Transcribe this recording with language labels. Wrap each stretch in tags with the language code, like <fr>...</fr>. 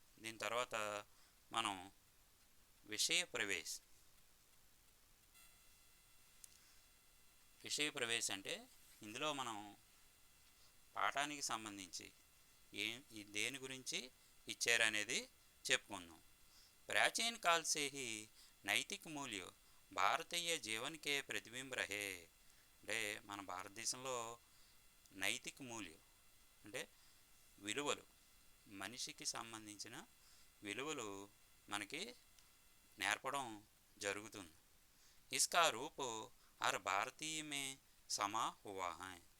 <te>దీని తర్వాత మనం విషయ ప్రవేశ అంటే ఇందులో మనం పాఠానికి సంబంధించి దేని గురించి ఇచ్చారనేది చెప్పుకుందాం.</te> <hi>प्राचीन काल से ही नैतिक मूल्य భారతీయ జీవన్ కే ప్రతిబింబ రహే.</hi> <te>అంటే మన భారతదేశంలో నైతిక మూల్యం అంటే విలువలు, మనిషికి సంబంధించిన విలువలు మనకి నేర్పడం జరుగుతుంది.</te> <hi>ఇస్కా రూప్ హర్ భారతీయ మే సమా హువా హై.</hi>